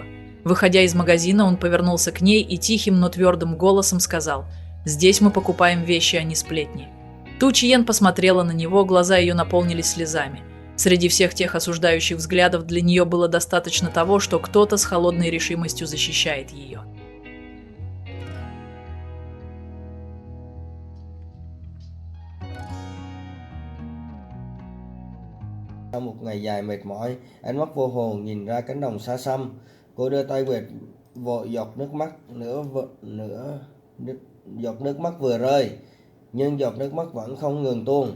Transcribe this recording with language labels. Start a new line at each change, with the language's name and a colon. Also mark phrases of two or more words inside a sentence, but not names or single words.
Russian: Выходя из магазина, он повернулся к ней и тихим, но твердым голосом сказал: «Здесь мы покупаем вещи, а не сплетни». Тутиен посмотрела на него, глаза ее наполнились слезами. Среди всех тех осуждающих взглядов для нее было достаточно того, что кто-то с холодной решимостью защищает ее.
Vietnamese: Sau một ngày dài mệt mỏi, ánh mắt vô hồn nhìn ra cánh đồng xa xăm. Cô đưa tay quệt vội giọt nước mắt giọt nước mắt vừa rơi, nhưng giọt nước mắt vẫn không ngừng tuôn.